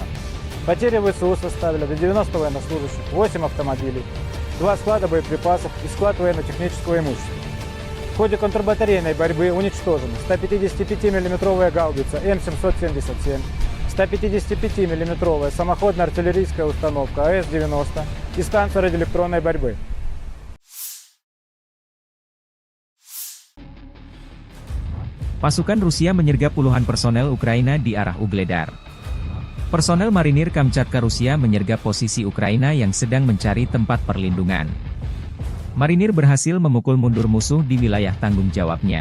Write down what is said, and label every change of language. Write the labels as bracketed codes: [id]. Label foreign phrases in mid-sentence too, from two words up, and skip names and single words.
[ru] Потери ВСУ составили до 90 военнослужащих, 8 автомобилей, 2 склада боеприпасов и склад военно-технического имущества. В ходе контрбатарейной борьбы уничтожены 155 мм гаубица М777, 155 мм самоходная артиллерийская установка АС-90 и станция радиоэлектронной борьбы. [id] Pasukan Rusia menyergap puluhan personel Ukraina di arah Ugledar. Personel marinir Kamchatka Rusia menyergap posisi Ukraina yang sedang mencari tempat perlindungan. Marinir berhasil memukul mundur musuh di wilayah tanggung jawabnya.